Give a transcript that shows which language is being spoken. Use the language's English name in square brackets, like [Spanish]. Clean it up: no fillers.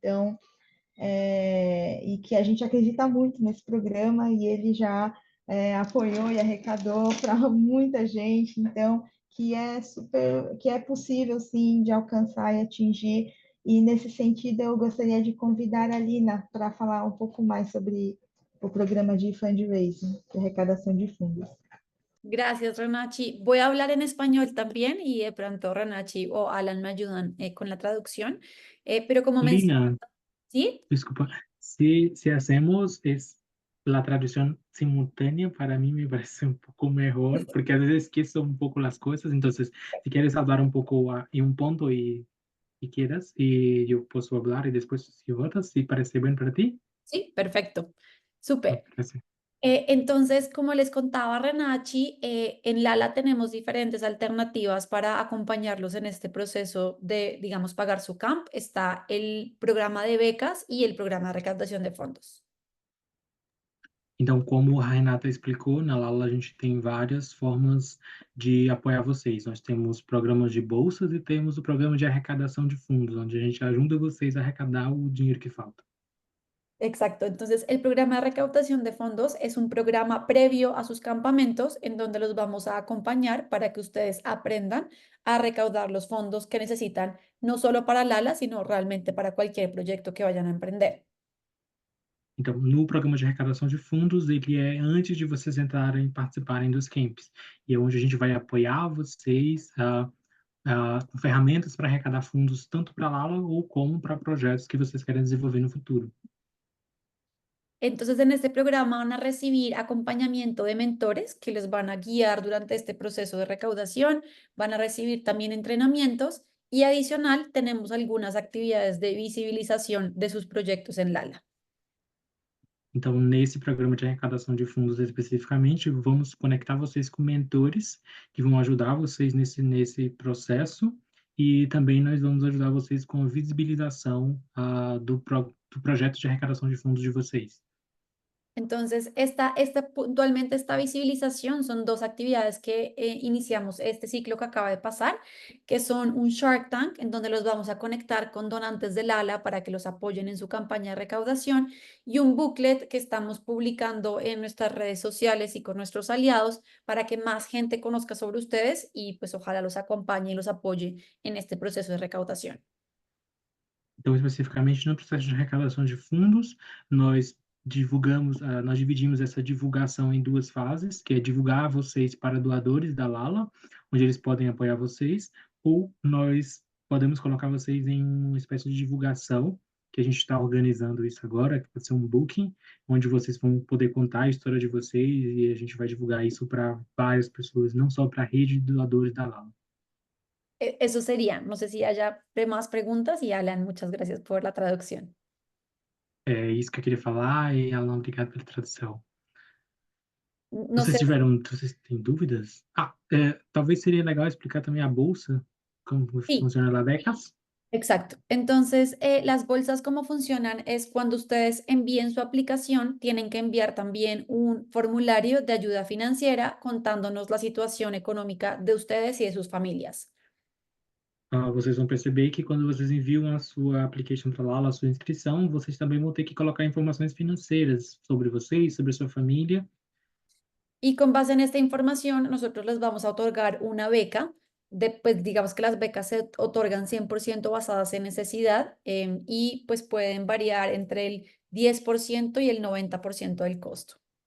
[Portuguese] Então, e que a gente acredita muito nesse programa e ele já apoiou e arrecadou para muita gente, então que é possível sim de alcançar e atingir. E nesse sentido eu gostaria de convidar a Lina para falar um pouco mais sobre o programa de fundraising, de arrecadação de fundos. [Spanish] Gracias, Renachi. Voy a hablar en español también y de pronto Renachi o Alan me ayudan con la traducción. Pero como mencioné, Lina, ¿sí? desculpa, si hacemos la traducción simultánea, para mí me parece un poco mejor, porque a veces esqueço un poco las cosas, entonces si quieres hablar un poco en un punto y quieras, y yo puedo hablar y después si votas, si parece bien para ti. Sí, perfecto. Súper. Gracias. Entonces, como les contaba Renachi, en Lala tenemos diferentes alternativas para acompañarlos en este proceso de, digamos, pagar su camp. Está el programa de becas y el programa de recaudación de fondos. [Portuguese] Então, como a Renata explicou, na Lala a gente tem várias formas de apoiar vocês. Nós temos programas de bolsas e temos o programa de arrecadação de fundos, onde a gente ajuda vocês a arrecadar o dinheiro que falta. [Spanish] Exacto, entonces el programa de recaudación de fondos es un programa previo a sus campamentos en donde los vamos a acompañar para que ustedes aprendan a recaudar los fondos que necesitan, no solo para Lala, sino realmente para cualquier proyecto que vayan a emprender. [Portuguese] Então, no programa de arrecadação de fundos, ele é antes de vocês entrarem e participarem dos camps. E é onde a gente vai apoiar vocês ferramentas para arrecadar fundos tanto para a Lala ou como para projetos que vocês querem desenvolver no futuro. [Spanish] Entonces, en este programa van a recibir acompañamiento de mentores que les van a guiar durante este proceso de recaudación, van a recibir también entrenamientos y adicional tenemos algunas actividades de visibilización de sus proyectos en Lala. [Portuguese] Então, nesse programa de arrecadação de fundos especificamente, vamos conectar vocês com mentores que vão ajudar vocês nesse processo e também nós vamos ajudar vocês com a visibilização do projeto de arrecadação de fundos de vocês. [Spanish] Entonces, puntualmente esta visibilización son dos actividades que iniciamos este ciclo que acaba de pasar, que son un Shark Tank, en donde los vamos a conectar con donantes del ALA para que los apoyen en su campaña de recaudación, y un booklet que estamos publicando en nuestras redes sociales y con nuestros aliados para que más gente conozca sobre ustedes y pues ojalá los acompañe y los apoye en este proceso de recaudación. [Portuguese] Então, especificamente no processo de arrecadação de fundos, nós dividimos essa divulgação em duas fases, que é divulgar vocês para doadores da Lala, onde eles podem apoiar vocês, ou nós podemos colocar vocês em uma espécie de divulgação, que a gente está organizando isso agora, que vai ser um booking, onde vocês vão poder contar a história de vocês e a gente vai divulgar isso para várias pessoas, não só para a rede de doadores da Lala. [Spanish] Eso sería, no sé si haya más preguntas y Alan, muchas gracias por la traducción. [Portuguese] É isso que eu queria falar e, Alan, obrigado pela tradução. [Spanish] No [Portuguese] Vocês [Spanish] sé, [Portuguese] vocês têm dúvidas? Talvez seria legal explicar também a bolsa, como [Spanish] sí. funciona la becas. Exacto. Entonces, las bolsas, cómo funcionan es cuando ustedes envíen su aplicación, tienen que enviar también un formulario de ayuda financiera contándonos la situación económica de ustedes y de sus familias. [Portuguese] Vocês vão perceber que quando vocês enviam a sua application para lá, a sua inscrição, vocês também vão ter que colocar informações financeiras sobre vocês, sobre a sua família. [Spanish] Y con base en esta información, nosotros les vamos a otorgar una beca. Pues digamos que las becas se otorgan 100% basadas en necesidad y pues pueden variar entre el 10% y el 90% del costo.